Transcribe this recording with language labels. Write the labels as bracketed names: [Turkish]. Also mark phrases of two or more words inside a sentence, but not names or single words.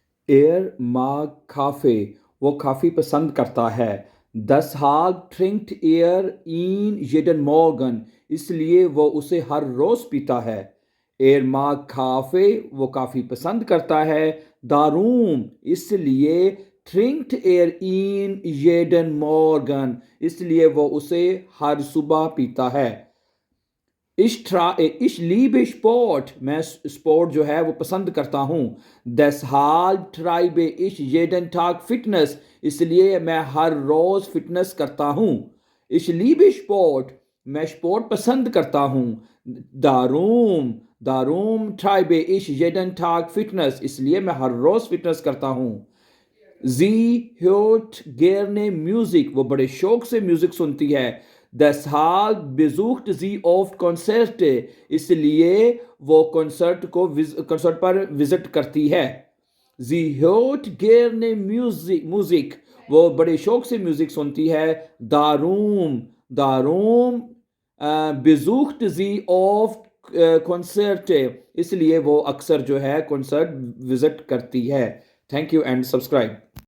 [German] Er mag Kaffee, [Urdu] وہ کافی پسند کرتا ہے. [German] Deshalb trinkt ihn jeden Morgen, [Urdu] اس لیے وہ اسے ہر روز پیتا ہے. [German] Er mag Kaffee, [Urdu] وہ کافی پسند کرتا ہے. [German] Darum, [Urdu] اس لیے [German] trinkt ihn jeden Morgen, [Urdu] اس لیے وہ اسے ہر صبح پیتا ہے. [German] Ich liebe Sport, [Urdu] میں اسپورٹ جو ہے وہ پسند کرتا ہوں. [German] Deshalb treibe ich jeden Tag Fitness, [Urdu] اس لیے میں ہر روز فٹنس کرتا ہوں. [German] Ich liebe Sport, [Urdu] میں اسپورٹ پسند کرتا ہوں. [German] Darum treibe ich jeden Tag Fitness, [Urdu] اس لیے میں ہر روز فٹنس کرتا ہوں. [German] Sie hört gerne Musik, [Urdu] وہ بڑے شوق سے میوزک سنتی ہے. [German] Deshalb besucht sie oft Konzerte, [Urdu] اس لیے وہ کنسرٹ پر وزٹ کرتی ہے. [German] Sie hört gerne Musik, [Urdu] وہ بڑے شوق سے میوزک سنتی ہے. [German] Darum besucht sie oft Konzerte, [Urdu] اس لیے وہ اکثر جو ہے کنسرٹ وزٹ کرتی ہے. [English] Thank you and subscribe.